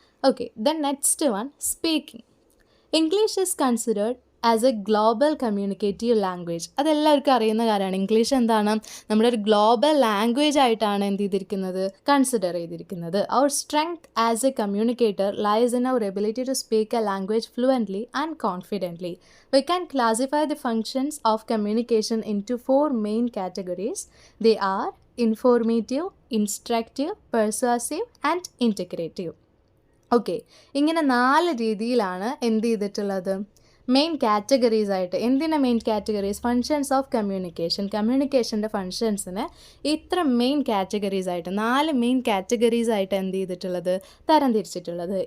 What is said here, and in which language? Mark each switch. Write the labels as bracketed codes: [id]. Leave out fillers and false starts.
[en] Okay, then next one speaking. English is considered as a global communicative language. [ml] അതെല്ലാവർക്കും അറിയുന്ന കാര്യമാണ്. English എന്താണ്, നമ്മുടെ ഒരു ഗ്ലോബൽ ലാംഗ്വേജ് ആയിട്ടാണ് എന്ത് ചെയ്തിരിക്കുന്നത്, കൺസിഡർ ചെയ്തിരിക്കുന്നത്. [en] Our strength as a communicator lies in our ability to speak a language fluently and confidently. We can classify the functions of communication into 4 main categories. They are informative, instructive, persuasive and integrative. [ml] Okay, ഇങ്ങനെ 4 രീതിയിലാണ് എന്ത് ചെയ്തിട്ടുള്ളത്, main categories ആയിട്ട്. എന്തിനാ main categories, functions of communication, കമ്മ്യൂണിക്കേഷൻ്റെ ഫങ്ഷൻസിന് ഇത്ര main categories ആയിട്ട് 4 main categories ആയിട്ട് എന്ത് ചെയ്തിട്ടുള്ളത്, തരം തിരിച്ചിട്ടുള്ളത്.